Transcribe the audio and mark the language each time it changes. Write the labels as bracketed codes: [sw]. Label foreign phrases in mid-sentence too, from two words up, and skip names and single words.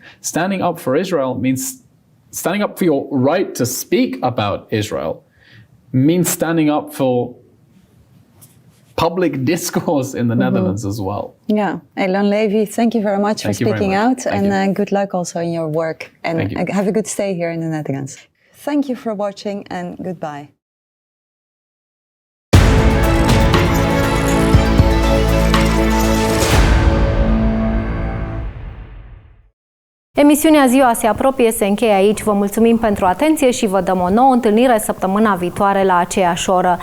[en] Standing up for Israel means standing up for your right to speak about Israel, means standing up for public discourse in the Netherlands as well. Yeah, Elyon Levy, thank you very much for speaking out, and good luck also in your work, and have a good stay here in the Netherlands. Thank you for watching, and goodbye. [ro] Emisiunea Ziua se apropie, se încheie aici. Vă mulțumim pentru atenție și vă dăm o nouă întâlnire săptămâna viitoare la aceeași oră.